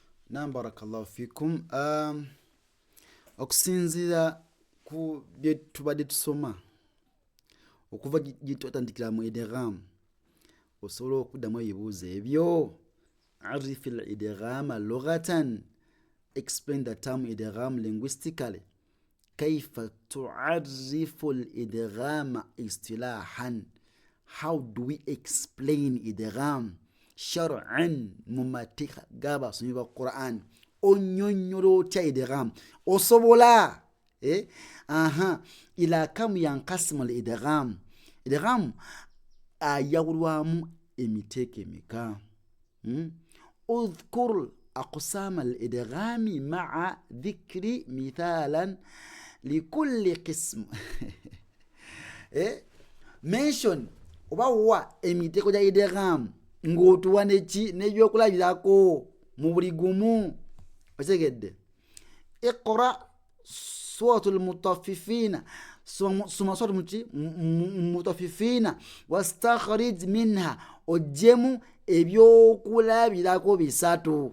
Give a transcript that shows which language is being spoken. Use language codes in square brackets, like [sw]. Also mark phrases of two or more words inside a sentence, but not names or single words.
[ar] نعم، بارك الله فيكم. [lg] Okusinzira ku bye tubadde tusoma okuva gye twatandikira mu idgham, osobola okuddamu ebibuuzo ebyo. [ar] عرّف الإدغام لغة, [en] explain the term idgham linguistically. [ar] كيف تعرّف الإدغام اصطلاحا, [en] how do we explain idgham shar'an [lg] mu mateeka g'abasomi ba Quran? Onyonnyola otya idgham? Osobola [ar] إلى كم ينقسم الإدغام. [lg] Idgham ayawulwamu emiteeka emeka. [ar] اذكر أقسام الإدغام مع ذكر مثال لكل قسم. [lg] Mention oba wa emiteeko gya idgham ng'otuwa n'ebyokulabirako mu buli gumu. Otegedde? [ar] اقرأ سورة المطففين, soma سورة المطففين واستخرج منها, [lg] ojjemu ebyokulabirako bisatu.